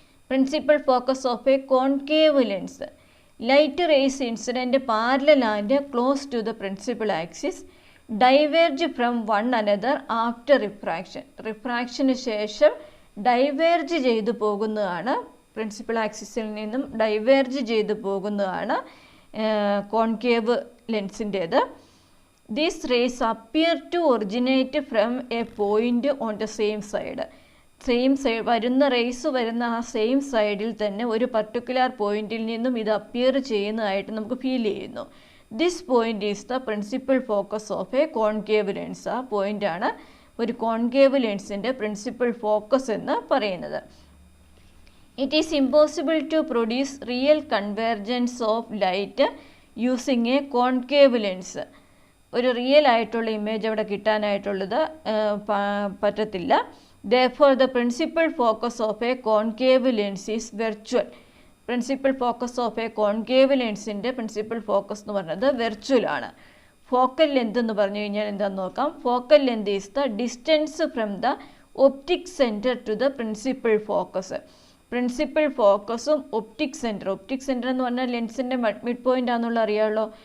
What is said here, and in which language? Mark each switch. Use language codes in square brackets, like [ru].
[en] Principal focus of a concave lens. Light rays incident parallel and close to the principal axis diverge from one another after refraction. [ml] റിഫ്രാക്ഷന് ശേഷം diverge ചെയ്തു പോകുന്നതാണ്, principal ആക്സിസിൽ നിന്നും diverge ചെയ്തു പോകുന്നതാണ് concave ലെൻസിൻ്റേത്. [en] These rays appear to originate from a point on the same side. [ml] Same side വരുന്ന raise വരുന്ന ആ സെയിം സൈഡിൽ തന്നെ ഒരു പർട്ടിക്കുലർ പോയിന്റിൽ നിന്നും ഇത് അപ്പിയർ ചെയ്യുന്നതായിട്ട് നമുക്ക് ഫീൽ ചെയ്യുന്നു. [en] This point is the principal focus of a concave lens. [ml] ആ പോയിൻ്റാണ് ഒരു കോൺകേവ് ലെൻസിൻ്റെ പ്രിൻസിപ്പൽ ഫോക്കസ് എന്ന് പറയുന്നത്. [en] It is impossible to produce real convergence of light using a concave lens. [ml] ഒരു റിയൽ ആയിട്ടുള്ള ഇമേജ് അവിടെ കിട്ടാനായിട്ടുള്ളത് പറ്റത്തില്ല. [en] Therefore, the principal focus of a concave lens is virtual. Principal focus of a concave [ml] ലെൻസിൻ്റെ principal focus എന്ന് പറയുന്നത് virtual ആണ്. Focal length എന്ന് പറഞ്ഞു കഴിഞ്ഞാൽ എന്താണെന്ന് നോക്കാം. [en] Focal length is the distance from the optic centre to the principal focus. [ml] Principal ഫോക്കസും optic centre എന്ന് പറഞ്ഞാൽ ലെൻസിൻ്റെ മിഡ് പോയിൻ്റ് ആണെന്നുള്ള അറിയാമല്ലോ.